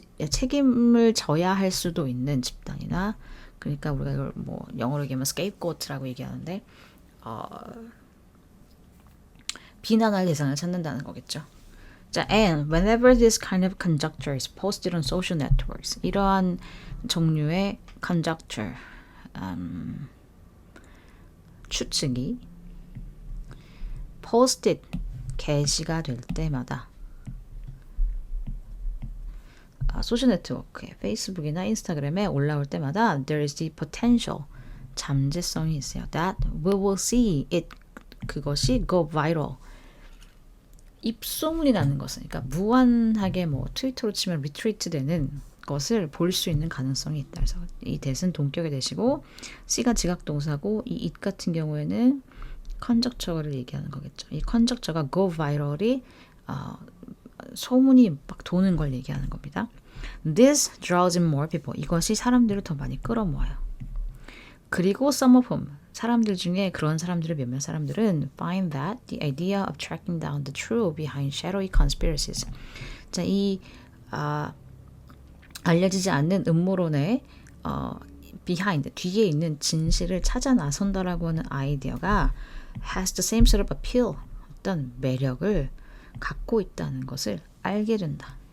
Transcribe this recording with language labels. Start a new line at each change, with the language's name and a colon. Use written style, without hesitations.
Korean: 책임을 져야 할 수도 있는 집단이나, 그러니까 우리가 이걸 뭐 영어로 얘기하면 scapegoat라고 얘기하는데 비난할 대상을 찾는다는 거겠죠. 자,
English: and whenever this kind of conjecture is posted on social networks,
Korean: 이러한 종류의 conjecture, 추측이 posted, 게시가 될 때마다 소셜 네트워크에 페이스북이나 인스타그램에 올라올 때마다
English: there is the potential,
Korean: 잠재성이 있어요.
English: that we will see it,
Korean: 그것이 go viral, 입소문이 나는 것은, 그러니까 무한하게 뭐 트위터로 치면 리트위트 되는 것을 볼 수 있는 가능성이 있다. 그래서 이 that은 동격의 that이고 C가 지각동사고 이 it 같은 경우에는 컨적처를 얘기하는 거겠죠. 이 컨적처가 go viral이 소문이 막 도는 걸 얘기하는 겁니다.
English: This draws in more people.
Korean: 이것이 사람들을 더 많이 끌어모아요.
English: 그리고 some of whom,
Korean: 사람들 중에 그런 사람들의 몇몇 사람들은
English: find that the idea of tracking down the truth behind shadowy conspiracies.
Korean: 자, 이 알려지지 않는 음모론의 behind, 뒤에 있는 진실을 찾아 나선다라고 하는 아이디어가
English: has the same sort of appeal,
Korean: 어떤 매력을 갖고 있다는 것을 알게 된다.